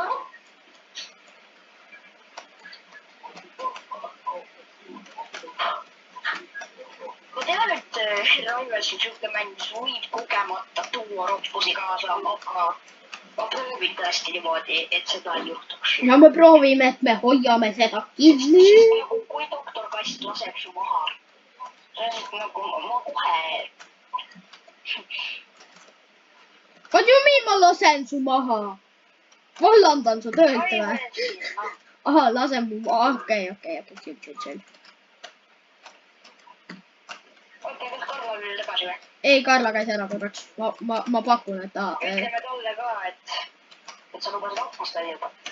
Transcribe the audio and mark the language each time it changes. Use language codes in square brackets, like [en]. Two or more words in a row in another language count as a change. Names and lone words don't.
[et] Ma tean, et Raives on siuke mäng, mis võib kogemata tuua roppusi kaasa, aga ma proovin tõesti niimoodi, et seda ei juhtuks. Ja me proovime, et me hoiame seda kinni. Kui doktor Kast laseb su maha, nagu ma kohe... [en] What do you mean [et] ma lasen su maha? Vallandan su töölt või? Aha, lasen mu maha. Okei, chill. Oota, kas Karla oli tagasi või? Ei, Karla käis ära korraks. Ma pakun, et ta... Ütleme talle ka, et sa lubasid aknast välja hüpata.